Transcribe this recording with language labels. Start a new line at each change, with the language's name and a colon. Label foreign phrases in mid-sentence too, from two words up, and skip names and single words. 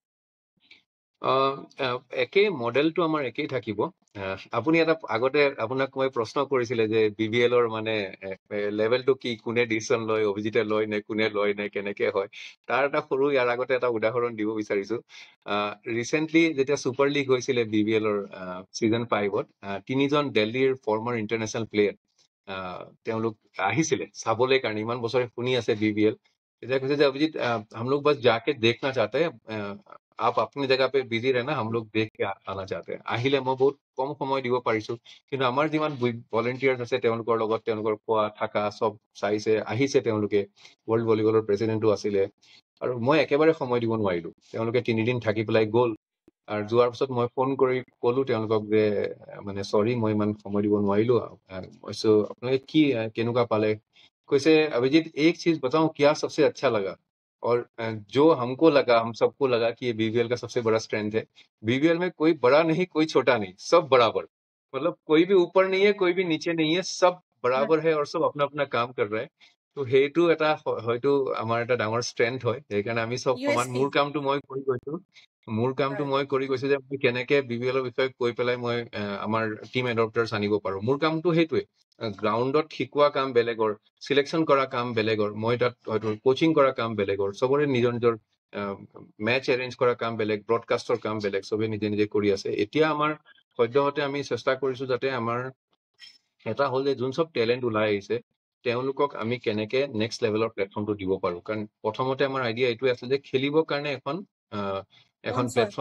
Assamese: একেই মডেলটো আমাৰ একেই থাকিব আপুনি এটা আগতে আপোনাক মই প্ৰশ্ন কৰিছিলে যে BVL-ৰ মানে লেভেলটো কি কোনে ডিচিশ্যন লয় অভিজিতে লয় নে কোনে লয় নে কেনেকে হয় তাৰ এটা সৰু ইয়াৰ আগতে এটা উদাহৰণ দিব বিচাৰিছো ৰিচেণ্টলি যেতিয়া ছুপাৰ লীগ হৈছিলে BVL-ৰ ছিজন 5-ত 3জন দিল্লীৰ
English: former international player
Assamese: তেওঁলোক আহিছিলে চাবলৈ কাৰণে ইমান বছৰে শুনি আছে BVL তেতিয়া কৈছে যে অভিজিত
Hindi: हम लोग बस जाके देखना चाहते हैं आप अपनी जगह पे बिजी रहना हम लोग देख के आना चाहते हैं
Assamese: আহিলে মই বহুত কম সময় দিব পাৰিছো কিন্তু আমাৰ যিমান ভলেণ্টিয়াৰ্ছ আছে তেওঁলোকৰ লগত তেওঁলোকৰ খোৱা থাকা সব চাইছে আহিছে তেওঁলোকে ৱৰ্ল্ড ভলীবলৰ প্ৰেচিডেণ্টটো আছিলে আৰু মই একেবাৰে সময় দিব নোৱাৰিলো তেওঁলোকে 3 দিন থাকি পেলাই গ'ল আৰু যোৱাৰ পিছত মই ফোন কৰি ক'লো তেওঁলোকক যে মানে সৰি মই ইমান সময় দিব নোৱাৰিলো মইছো আপোনালোকে কি কেনেকুৱা পালে
Hindi: कैसे अभिजीत एक चीज बताऊं क्या सबसे अच्छा लगा और जो हमको लगा हम सबको लगा कि ये BVL का सबसे बड़ा स्ट्रेंथ है BVL में कोई बड़ा नहीं कोई छोटा नहीं सब बराबर मतलब कोई भी ऊपर नहीं है कोई भी नीचे नहीं है सब बराबर है और सब अपना अपना काम कर रहा है
Assamese: তো সেইটো এটা হয়তো আমাৰ এটা ডাঙৰ ষ্ট্ৰেংথ হয় সেইকাৰণে আমি সব সমান মোৰ কামটো মই কৰি গৈছো যে মই কেনেকে BVL-ৰ বিষয়ে কৈ পেলাই মই আমাৰ টিম এডপ্টাৰ্ছ আনিব পাৰো মোৰ কামটো সেইটোৱে গ্ৰাউণ্ডত শিকোৱা কাম বেলেগৰ সিলেকশন কৰা কাম বেলেগৰ মই তাত হয়তো কোচিং কৰা কাম বেলেগৰ সবৰে নিজৰ নিজৰ
English: match arrange
Assamese: কৰা কাম বেলেগ ব্ৰডকাষ্টৰ কাম বেলেগ সবে নিজে নিজে কৰি আছে এতিয়া আমাৰ সদ্যহতে আমি চেষ্টা কৰিছো যাতে আমাৰ এটা হ'ল যে যোন সব টেলেণ্ট ওলাই আহিছে তেওঁলোকক আমি কেনেকে
English: next level
Assamese: প্লেটফৰ্মটো দিব পাৰো কাৰণ প্ৰথমতে আমাৰ আইডিয়া এইটোৱে আছিল যে খেলিবৰ কাৰণে এখন প্লেটফৰ্ম